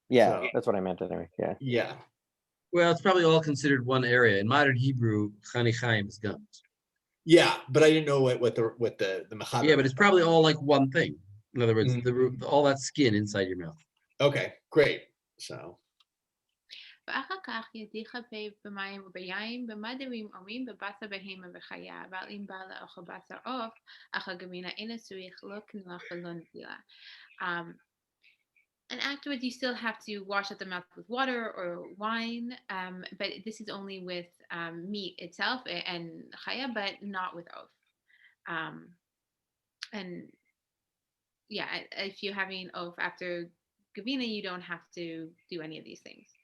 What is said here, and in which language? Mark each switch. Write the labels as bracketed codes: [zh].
[en] So, that's what I meant anyway. Yeah. Yeah. Well, it's probably all considered one area. In modern Hebrew, chanichaim is gums. Yeah, but I didn't know what the mechaber. Yeah, but it's probably all like one thing. In other words, all that skin inside your mouth. Okay, great. So. [he] ואחר כך ידיך פיו במים וביין, במדרים אומרים בבשר בהמה וחיה, אבל אם בא לאכול בשר עוף, אחר גבינה אינו צריך לא קנוח ולא נטילה. [en] And afterwards, you still have to wash out the mouth with water or wine, but this is only with meat itself and chaya, but not with oaf. And yeah, if you're having oaf after gavina, you don't have to do any of these things.